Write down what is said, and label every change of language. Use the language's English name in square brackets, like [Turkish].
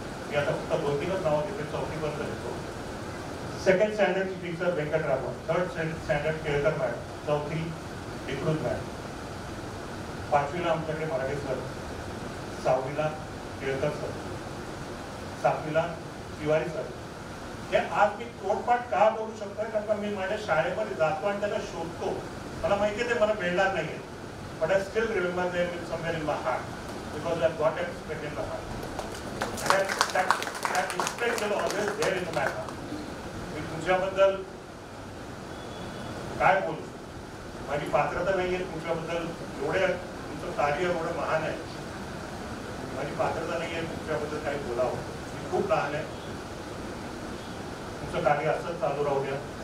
[Marathi] मी आता फक्त 2-3च नावं घेते, 4थीपर्यंत घेतो. 2nd स्टँडर्डची teacher Venkataraman, 3rd standard Kelkar madam, 4थी D'Cruz madam, 5वीला आमच्याकडे Marathi sir, 6वीला Kelkar sir, 7वीला Tiwari sir. हे आज मी तोडपाठ का बोलू शकतोय, कारण मी माझ्या शाळेमध्ये जातो आणि त्याला शोधतो. मला माहिती आहे ते मला मिळणार नाहीये, [English] but I still remember them somewhere in my heart [Marathi] because I've got it spread in my heart. [English] And that respect is always there in my heart. [Marathi] मी तुमच्याबद्दल काय बोलू, माझी पात्रता नाहीये तुमच्याबद्दल, तुमचं कार्य एवढं महान आहे, माझी पात्रता नाहीये तुमच्याबद्दल काही बोलावं. मी खूप लहान आहे, तुमचं कार्य असंच चालू राहू द्या.